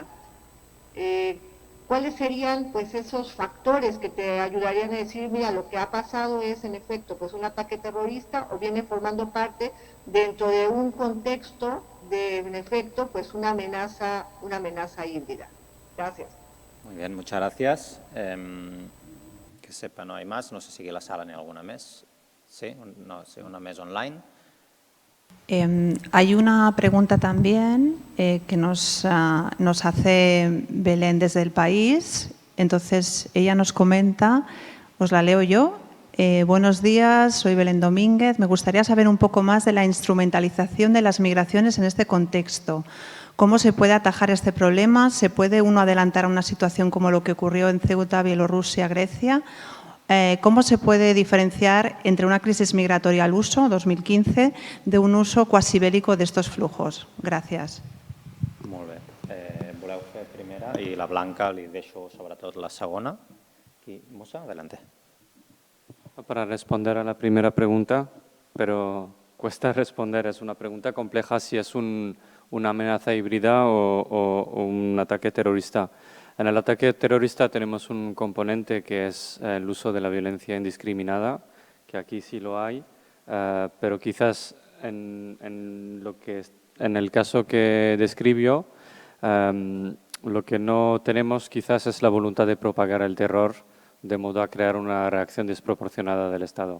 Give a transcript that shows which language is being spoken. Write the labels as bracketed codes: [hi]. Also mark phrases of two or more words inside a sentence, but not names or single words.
[es] ¿Cuáles serían pues esos factores que te ayudarían a decir, mira, lo que ha pasado es en efecto pues un ataque terrorista o viene formando parte dentro de un contexto de en efecto pues una amenaza híbrida? Gracias. Muy bien, muchas gracias. Que sepa, no hay más. [ca] No sé si aquí a la sala n'hi ha alguna més. Sí, no, sí, una més online. [es] Hay una pregunta también que nos hace Belén desde el país. Entonces, ella nos comenta, os la leo yo. Buenos días, soy Belén Domínguez. Me gustaría saber un poco más de la instrumentalización de las migraciones en este contexto. ¿Cómo se puede atajar este problema? ¿Se puede uno adelantar a una situación como lo que ocurrió en Ceuta, Bielorrusia, Grecia? ¿Cómo se puede diferenciar entre una crisis migratoria al uso, 2015, de un uso quasi bélico de estos flujos? Gracias. [ca] Molt bé. Voleu fer primera? I la Blanca li deixo sobretot la segona. Aquí, Musa, [es] adelante. Para responder a la primera pregunta, pero cuesta responder, es una pregunta compleja si es una amenaza híbrida o un ataque terrorista. En el ataque terrorista tenemos un componente que es el uso de la violencia indiscriminada, que aquí sí lo hay, pero quizás en el caso que describió, lo que no tenemos quizás es la voluntad de propagar el terror de modo a crear una reacción desproporcionada del Estado.